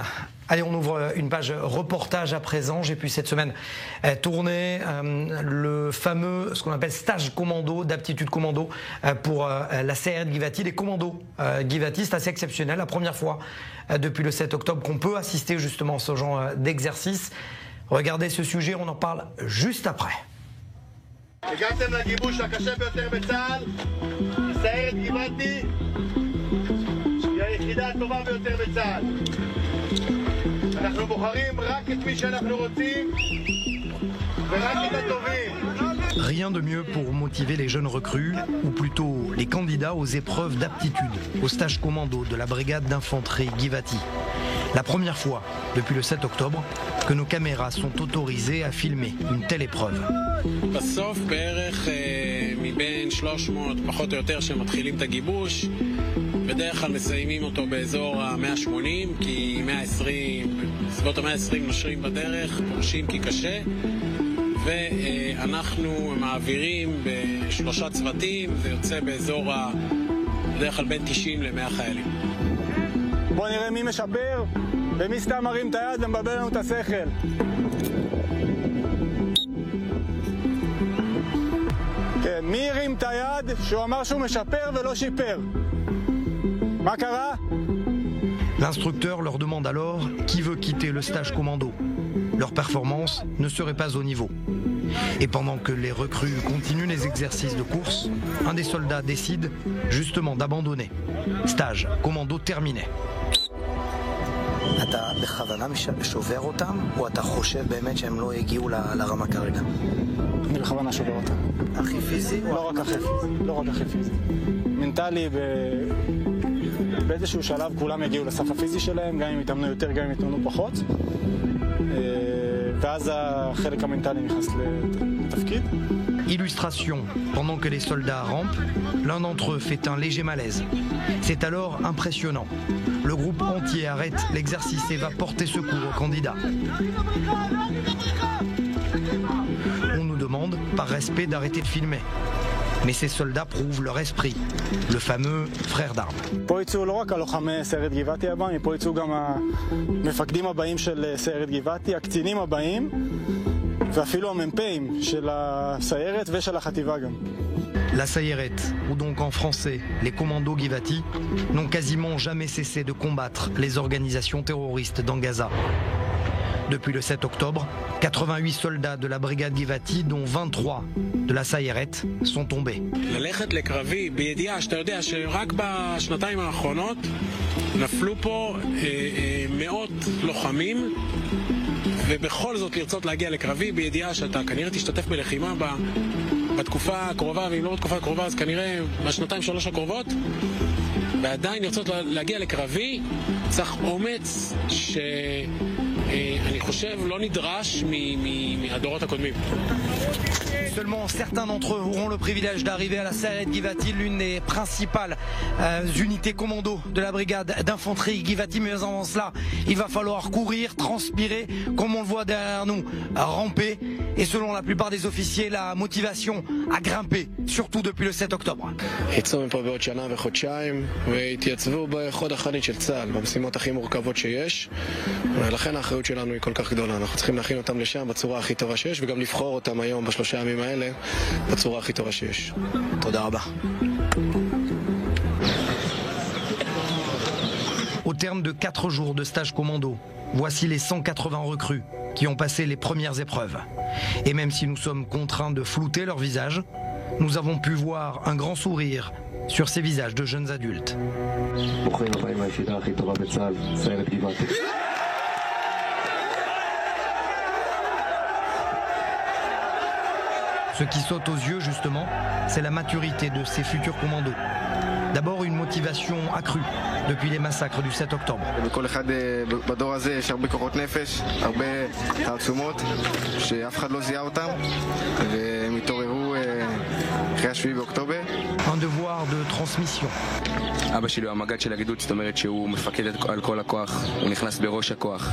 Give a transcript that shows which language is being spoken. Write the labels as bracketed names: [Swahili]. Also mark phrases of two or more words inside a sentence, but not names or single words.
[French] Allez, on ouvre une page reportage à présent. J'ai pu cette semaine tourner le fameux, ce qu'on appelle stage commando, d'aptitude commando pour la Sayeret Givati. Les commandos Givati, c'est assez exceptionnel. La première fois depuis le 7 octobre qu'on peut assister justement à ce genre d'exercice. Regardez ce sujet, on en parle juste après. [Hebrew] הגעתם לגיבוש הקשה ביותר בצה"ל, סיירת גבעתי, היא היחידה הטובה ביותר בצה"ל. אנחנו בוחרים רק את מי שאנחנו רוצים ורק את הטובים. [French] Rien de mieux pour motiver les jeunes recrues, ou plutôt les candidats aux épreuves d'aptitude, au stage commando de la brigade d'infanterie Givati. La première fois, depuis le 7 octobre, que nos caméras sont autorisées à filmer une telle épreuve. [Hebrew] בסוף בערך מבין 300 פחות או יותר שמתחילים את הגיבוש, בדרך כלל מסיימים אותו באזור ה-180, כי 120, סביבות ה-120 נושרים בדרך, פורשים כי קשה, ואנחנו מעבירים ב3 צוותים, זה יוצא באזור בדרך כלל בין 90 ל-100 חיילים. בוא נראה מי משפר ומי סתם מרים את היד ומבלבל לנו את השכל. כן, מי הרים את היד שהוא אמר שהוא משפר ולא שיפר? מה קרה? [French] L'instructeur leur demande alors qui veut quitter le stage commando. Leur performance ne serait pas au niveau. Et pendant que les recrues continuent les exercices de course, un des soldats décide justement d'abandonner. Stage commando terminé. [Hebrew] אתה בכוונה שובר אותם, או אתה חושב באמת שהם לא הגיעו לרמה כרגע? אני בכוונה שובר אותם. הכי פיזי? לא רק הכי פיזי, לא רק הכי פיזי. מנטלי, באיזשהו שלב כולם יגיעו לסף הפיזי שלהם, גם אם יתאמנו יותר, גם אם יתאמנו פחות. ואז החלק המנטלי נכנס לתפקיד. [French] Illustration, pendant que les soldats rampent, l'un d'entre eux fait un léger malaise. C'est alors impressionnant. Le groupe entier arrête l'exercice et va porter secours au candidat. On nous demande, par respect, d'arrêter de filmer. Mais ces soldats prouvent leur esprit, le fameux frère d'armes. [Hebrew] פה יצאו לא רק הלוחמי סיירת גבעתי הבאים, פה יצאו גם המפקדים הבאים של סיירת גבעתי, הקצינים הבאים, ואפילו המ"פים של הסיירת ושל החטיבה גם. [French] La Sayeret, ou donc en français les commandos Givati, n'ont quasiment jamais cessé de combattre les organisations terroristes dans Gaza. depuis le 7 octobre. 88 soldats de la brigade Givati, dont 23 de la Sayeret, sont tombés. [Hebrew] ללכת לקרבי בידיעה שאתה יודע שרק בשנתיים האחרונות נפלו פה מאות לוחמים, ובכל זאת לרצות להגיע לקרבי בידיעה שאתה כנראה תשתתף בלחימה בתקופה הקרובה, ואם לא בתקופה הקרובה אז כנראה בשנתיים שלוש הקרובות, ועדיין לרצות להגיע לקרבי צריך אומץ שאני חושב לא נדרש מהדורות הקודמים. [French] Seulement certains d'entre eux auront le privilège d'arriver à la Sayeret Givati, l'une des principales unités commando de la brigade d'infanterie Givati. Mais avant cela, il va falloir courir, transpirer, comme on le voit derrière nous, ramper. Et selon la plupart des officiers, la motivation à grimper, surtout depuis le 7 octobre. [Hebrew] יצאו מפה בעוד שנה וחודשיים והתייצבו בחוד החנית של צה"ל, במשימות הכי מורכבות שיש, ולכן האחריות שלנו היא כל כך גדולה. אנחנו צריכים להכין אותם לשם בצורה הכי טובה שיש, וגם לבחור אותם היום בשלושה ימים האלה בצורה הכי טובה שיש. תודה רבה. [French] Au terme de 4 jours de stage commando, voici les 180 recrues qui ont passé les premières épreuves. Et même si nous sommes contraints de flouter leur visage, nous avons pu voir un grand sourire sur ces visages de jeunes adultes. Ce qui saute aux yeux, justement, c'est la maturité de ces futurs commandos. D'abord, une motivation accrue depuis les massacres du 7 octobre. [Hebrew] בכל אחד בדור הזה יש הרבה כוחות נפש, הרבה תעצומות שאף אחד לא זיהה אותם, והם התעוררו אחרי 7 באוקטובר. [French] Un devoir de transmission. [Hebrew] אבא שלי הוא המג"ד של הגדוד, זאת אומרת שהוא מפקד על כל הכוח, הוא נכנס בראש הכוח.